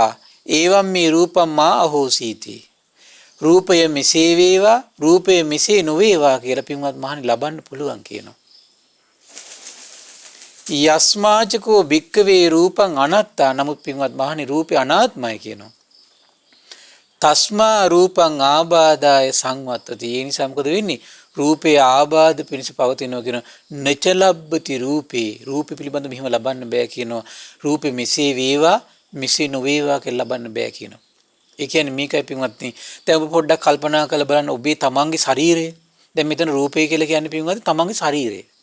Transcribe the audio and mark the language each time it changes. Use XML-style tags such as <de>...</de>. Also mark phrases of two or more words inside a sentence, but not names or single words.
<pi>ඒවම් මේ රූපං මා අහෝසීති.</pi> <si>රූපය මෙසේ වේවා රූපය මෙසේ නොවේවා කියලා පින්වත් මහණනි ලබන්න පුළුවන් කියනවා.</si> <pi>යස්මාචකෝ භික්කවේ රූපං අනත්තා.</pi> <si>නමුත් පින්වත් මහණනි රූපය අනාත්මයි කියනවා.</si> <pi>තස්මා රූපං ආබාදාය සංවත්තති.</pi> <si>ඒ නිසා මොකද වෙන්නේ? රූපේ ආබාධ පිණිස පවතිනවා කියන නචලබ්බති රූපේ පිළිබඳ මෙහිම ලබන්න බෑ කියනවා. රූපේ මෙසේ වේවා මෙසේ නොවේවා කියලා ලබන්න බෑ කියනවා. ඒ කියන්නේ මේකයි පින්වත්නි. දැන් ඔබ පොඩ්ඩක් කල්පනා කරලා බලන්න ඔබේ තමන්ගේ ශරීරය. දැන් මෙතන රූපය කියලා කියන්නේ පින්වත්නි තමන්ගේ ශරීරය.</si>